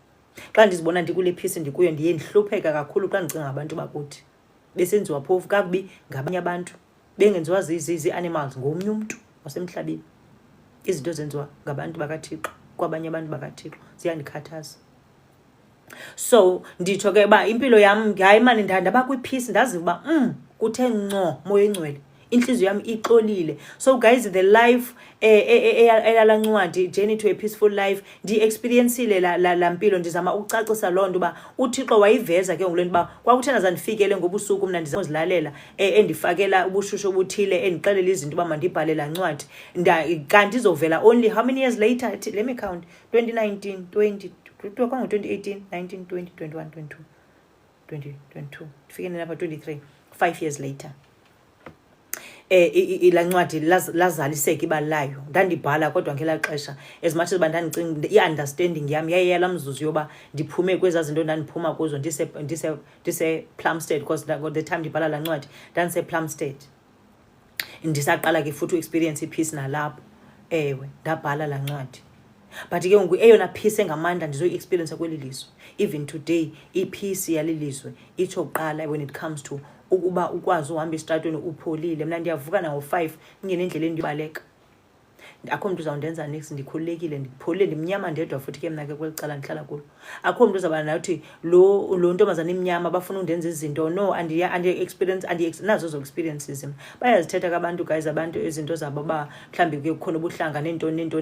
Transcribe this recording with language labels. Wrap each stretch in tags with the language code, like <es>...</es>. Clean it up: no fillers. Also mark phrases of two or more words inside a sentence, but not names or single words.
<xh>Xa ndizibona ndikule peace ndikuyo ndiye ndihlupheka kakhulu xa ndicinga abantu bakuthi besenziwa phofu kakubi ngabanye abantu, bengenziwa zii-animals ngomnye umntu wasemhlabeni. Izinto zenziwa ngabantu bakaThixo kwabanye abantu bakaThixo ziyandikhathaza. So nditsho ke uba impilo yam hayi mani ndaba kwi-peace, ndazi uba kuthe nco Moya Oyingcwele, inhliziyo yami ixolile. So guys,</xh> <en>the life</en> <xh>eyala ncwadi Journey to a Peaceful Life ndi-experiencile la mpilo. Ndizama ukucacisa loo nto uba uThixo wayiveza ke ngolweni uba kwakuthena zandifikele ngobusuku mna ndizazilalela endifakela ubushushu obuthile, endixelela izinto uba mandibhale laa ncwadi. Kanti izovela</xh> <en>only how many years later? Let me count. 2019, 20,</en> <xh>kwango-2018, 19, 20, 21, 22, 2022, ndifike nalapha 23, 5</xh> <en>years later.</en> <xh>Ila ncwadi lazaliseka ibali layo. Ndandibhala kodwa ngelaa xesha</xh> <en>as much as</en> <xh>uba ndandicinga i-understanding yam yayiyala mzuzu yoba ndiphume kwezaa zinto ndandiphuma kuzo ndise-Plumstead,</xh> <en>because the time</en> <xh>ndibhala laa ncwadi ndandise-Plumstead. Ndisaqala ke futhi u-experience i-peace nalapho. Ewe ndabhala laa ncwadi. But ke ngoku eyona peace engamandla ndizoyi-experience kweli lizwe.</xh> <en>Even today</en> <xh>i-peace yali lizwe itsho kuqala</xh> <en>when it comes to</en> <xh>ukuba ukwazi uhamba esitratweni upholile. Mna ndiyavuka nango-5 ingene endleleni ndibaleka. Akho mntu uzawundenza next, ndikhululekile, ndipholile, ndimnyama ndedwa futhi ke mna ke kweli cala ndihlala kulo. Akho mntu uzawuba nathi lo ntombazana imnyama bafuna undenza izinto. No, nazo zo experiences mna. Bayazithetha kabantu guys, abantu izinto zabo ba mhlawumbi ke kukhona ubuhlanga neentoni.</xh>